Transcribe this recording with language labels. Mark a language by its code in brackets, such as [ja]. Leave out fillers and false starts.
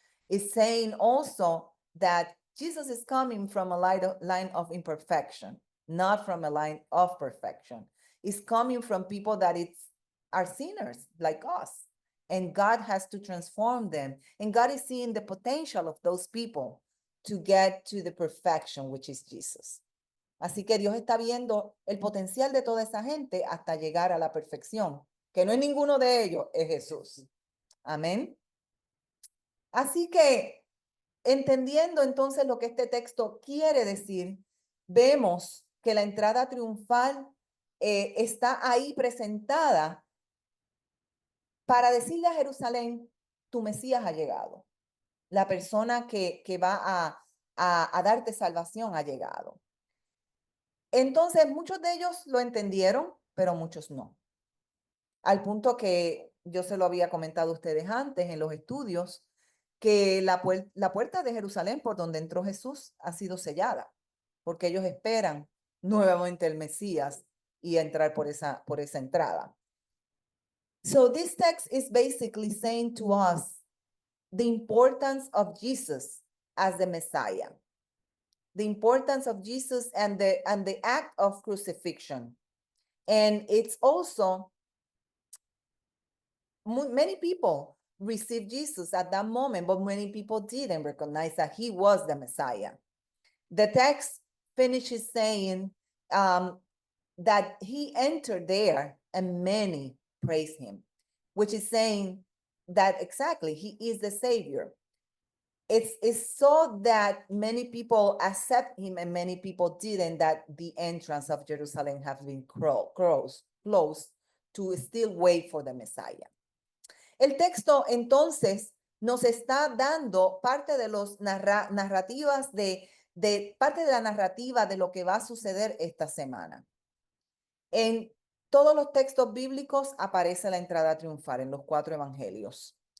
[en] It's saying also that Jesus is coming from a line of imperfection, not from a line of perfection. It's coming from people that are sinners like us. And God has to transform them. And God is seeing the potential of those people to get to the perfection, which is Jesus. [es] Así que Dios está viendo el potencial de toda esa gente hasta llegar a la perfección, que no es ninguno de ellos, es Jesús. Amén. Así que, entendiendo entonces lo que este texto quiere decir, vemos que la entrada triunfal está ahí presentada para decirle a Jerusalén, tu Mesías ha llegado. La persona que va a darte salvación ha llegado. Entonces, muchos de ellos lo entendieron, pero muchos no. Al punto que yo se lo había comentado a ustedes antes en los estudios, que la puerta de Jerusalén por donde entró Jesús ha sido sellada, porque ellos esperan nuevamente el Mesías y entrar por esa entrada. [en] So this text is basically saying to us the importance of Jesus as the Messiah, the importance of Jesus and the act of crucifixion. And it's also many people received Jesus at that moment, but many people didn't recognize that he was the Messiah. The text finishes saying that he entered there and many praised him, which is saying that exactly he is the Savior. It's so that many people accept him and many people didn't, that the entrance of Jerusalem has been closed to still wait for the Messiah. [es] El texto entonces nos está dando parte de los narrativas de parte de la narrativa de lo que va a suceder esta semana. En todos los textos bíblicos aparece la entrada triunfal en los 4 evangelios.